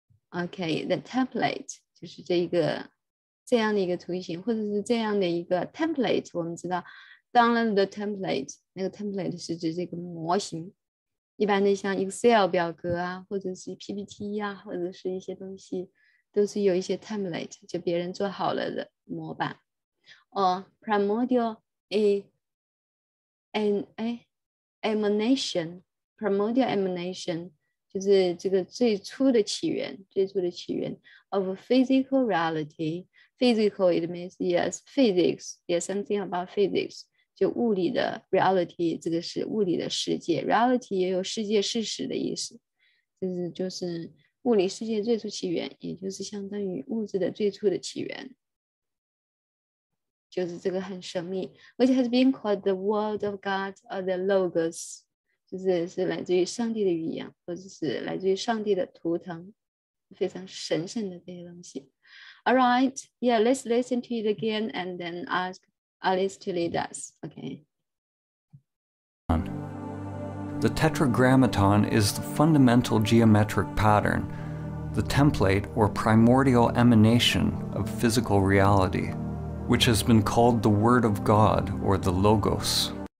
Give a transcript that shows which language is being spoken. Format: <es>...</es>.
<zh>OK，the template 就是这样的一个图形，或者是这样的一个 template。我们知道，当然 the template 那个 template 是指这个模型。一般的像 Excel 表格啊，或者是 PPT 啊，或者是一些东西，都是有一些 template， 就别人做好了的模板。 primordial emanation， primordial emanation 就是这个最初的起源</zh> <en>of physical reality。 Physical it means yes physics, yes something about physics，</en> <zh>就物理的 reality， 这个是物理的世界， reality 也有世界事实的意思，就是物理世界最初起源，也就是相当于物质的最初的起源，就是这个很神秘 ，</zh> <en>which has been called the word of God or the logos，</en> <zh>是来自于上帝的语言，或者是来自于上帝的图腾，非常神圣的这些东西。</zh> <en>All right, yeah, let's listen to it again and then ask Alice to lead us. Okay. The Tetragrammaton is the fundamental geometric pattern, the template or primordial emanation of physical reality, which has been called the Word of God or the Logos.</en>